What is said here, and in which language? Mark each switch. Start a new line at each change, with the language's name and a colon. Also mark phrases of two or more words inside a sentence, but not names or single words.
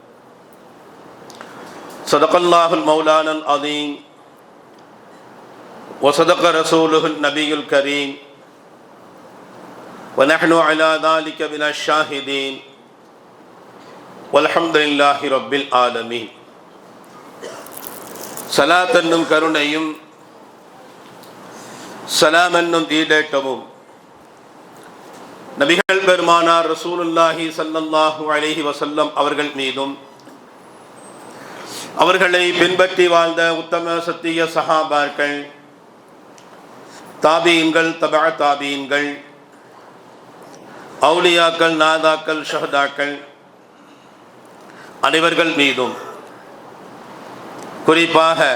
Arabic: صدق الله المولانا العظيم وصدق رسوله النبي الكريم ونحن على ذلك من الشاهدين والحمد لله رب العالمين.
Tamil: صلاة என்னும் கருணையும் சலாம் என்னும் ஈடேற்றமும் நபிகள் பெருமானார்
Arabic: رسول الله صلى الله عليه وسلم
Tamil: அவர்கள் மீதும் அவர்களை பின்பற்றி வாழ்ந்த உத்தம சத்திய சஹாபாக்கள், தாபீன்கள், தபஅ தாபீன்கள், அவுலியாக்கள், நாதாக்கள், ஷஹதாக்கள் அனைவர்கள் மீதும், குறிப்பாக